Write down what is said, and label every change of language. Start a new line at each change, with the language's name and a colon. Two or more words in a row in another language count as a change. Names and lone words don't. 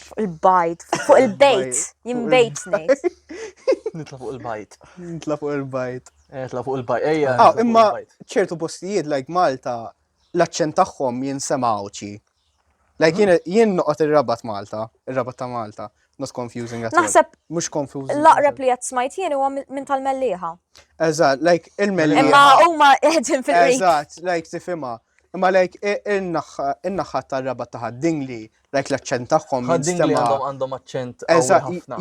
Maltese: Il-bajt, fuq il-bejt, jien bejt ngħid. Nitla fuq il-bajt. Nitla fuq il-bajt. Nitla fuq il-bajt. Ejja. Imma ċertu postijiet, like Malta, l-aċċent tagħhom jinsemawċi. Like jien noqgħod ir-rabat Malta, ir-rabat ta' Malta.
English: Not confusing at all.
Maltese: Naħseb Mhux confusing. l-aqreb li qed smajt jien huwa minn tal-mellieħa. Eżatt, like il-mellieħa. Imma huma qegħdin fil-qrib. Eżatt, like tifhimha. Imma like in-naħħa tar-rabat ta' Ħaddingli, like l-aċċent tagħhom Ħaddingli jinstema'. għandhom aċċent qawwi Eżatt, ħafna.